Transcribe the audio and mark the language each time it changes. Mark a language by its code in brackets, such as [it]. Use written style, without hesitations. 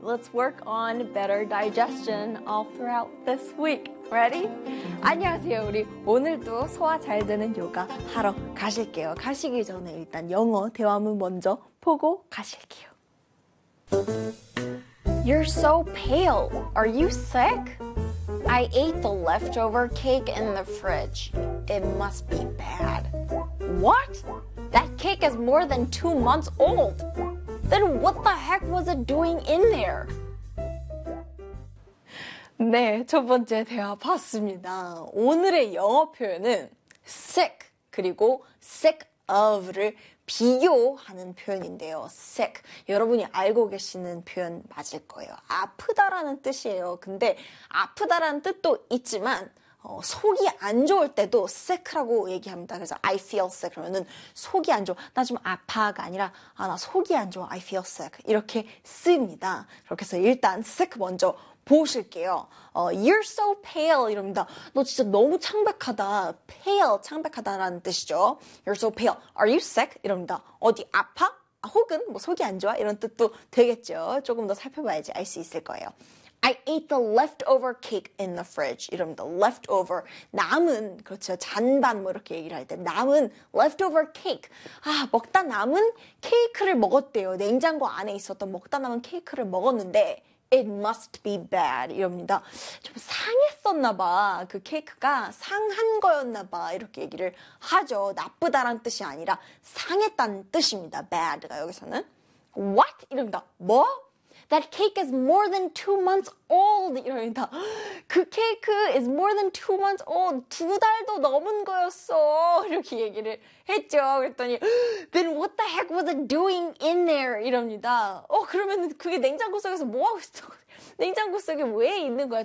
[en] Let's work on better digestion all throughout this week. Ready? [ko] 안녕하세요. 우리 오늘도 소화 잘 되는 요가 하러 가실게요. 가시기 전에 일단 영어 대화문 먼저 보고 가실게요. [en] You're so pale. Are you sick? I ate the leftover cake in the fridge. It must be bad. What? That cake is more than 2 months old. Then what the heck was it doing in there? [ko] 네, 첫 번째 대화 봤습니다. 오늘의 영어 표현은 sick 그리고 sick of를 비교하는 표현인데요. sick, 여러분이 알고 계시는 표현 맞을 거예요. 아프다라는 뜻이에요. 근데 아프다라는 뜻도 있지만 속이 안 좋을 때도 sick라고 얘기합니다. 그래서 [en] I feel sick [ko] 그러면은 속이 안 좋아. 나 좀 아파가 아니라 아, 나 속이 안 좋아. I feel sick 이렇게 씁니다. 그렇게 해서 일단 sick 먼저 보실게요. [en] You're so pale [ko] 이럽니다. 너 진짜 너무 창백하다. pale 창백하다라는 뜻이죠. [en] You're so pale. Are you sick? [ko] 이럽니다. 어디 아파? 아, 혹은 뭐 속이 안 좋아? 이런 뜻도 되겠죠. 조금 더 살펴봐야지 알 수 있을 거예요. [en] I ate the leftover cake in the fridge. [ko] 이럽니다. Leftover. 남은, 그렇죠. 잔반 뭐 이렇게 얘기를 할 때. 남은 leftover cake. 아, 먹다 남은 케이크를 먹었대요. 냉장고 안에 있었던 먹다 남은 케이크를 먹었는데 [en] It must be bad. [ko] 이럽니다. 좀 상했었나 봐. 그 케이크가 상한 거였나 봐. 이렇게 얘기를 하죠. 나쁘다란 뜻이 아니라 상했다는 뜻입니다. bad가 여기서는. [en] What? [ko] 이럽니다. 뭐? [en] That cake is more than 2 months old. 이럽니다. [ko] 그 케이크 [en] is more than 2 months old. [ko] 두 달도 넘은 거였어. 이렇게 얘기를 했죠. 그랬더니 [en] Then what the heck was it doing in there? [ko] 이럽니다. 그러면 그게 냉장고 속에서 뭐하고 있어? 냉장고 속에 왜 있는 거야?